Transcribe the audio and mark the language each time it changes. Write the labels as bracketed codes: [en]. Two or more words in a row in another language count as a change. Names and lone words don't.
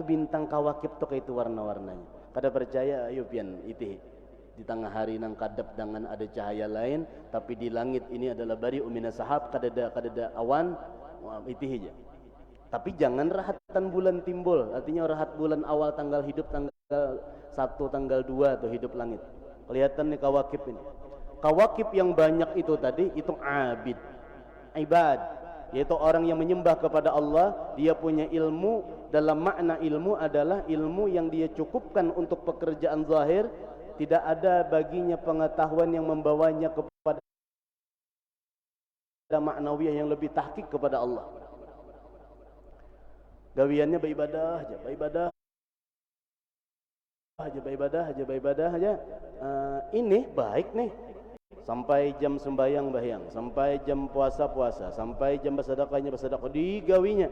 [bjn] Itu bintang kawakib tuh kayak itu warna-warnanya. Kada percaya, ayo pian itu di tengah hari nang kadap dengan ada cahaya lain, tapi di langit ini adalah [ar] بريء من السحاب, [bjn] kadada awan, itu aja. Tapi jangan rahatan bulan timbul, artinya rahat bulan awal tanggal hidup tanggal 1, tanggal 2 tuh hidup langit. [id] Kelihatan nih kawakib ini. Kawakib yang banyak itu tadi itu abid, ibad, yaitu orang yang menyembah kepada Allah. Dia punya ilmu, dalam makna ilmu adalah ilmu yang dia cukupkan untuk pekerjaan zahir. Tidak ada baginya pengetahuan yang membawanya kepada maknawiyah yang lebih tahqiq kepada Allah. [bjn] Gawiannya beribadah aja. [id] Ini baik nih. [bjn] Sampai jam sembahyang, sampai jam puasa, sampai jam bersedekahnya digawinya.